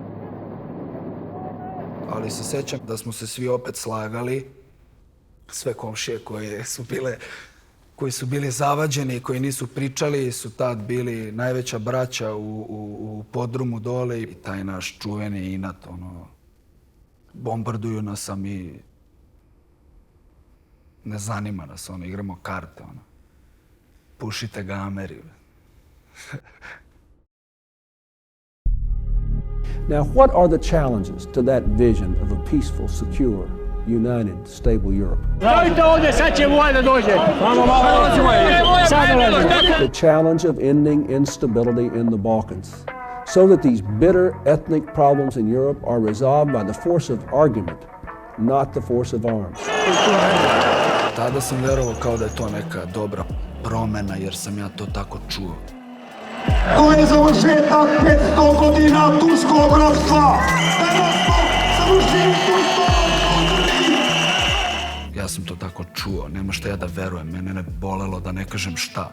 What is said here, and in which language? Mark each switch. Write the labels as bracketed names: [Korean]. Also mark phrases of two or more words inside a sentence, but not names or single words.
[Serbian] Ali se sećam da smo se svi opet slagali, sve komšije koji su bili zavađeni, koji nisu pričali, su tad bili najveća braća u podrumu dole i taj naš čuveni inat, ono, bombarduju nas, a mi ne zanima nas, ono, igramo karte, ono. Pušite ga Ameri. [English] Now, what are the challenges to that vision of a peaceful, secure, united, stable Europe? The challenge of ending instability in the Balkans, so that these bitter ethnic problems in Europe are resolved by the force of argument, not the force of arms. [Serbian] Tada sam verovao kao da je to neka dobra promena, jer sam ja to tako čuo. To je završetak 500 godina turskog ropstva. Danas smo završili tursko ropstvo. Ja sam to tako čuo, nema šta ja da verujem, mene ne bolelo da ne kažem šta.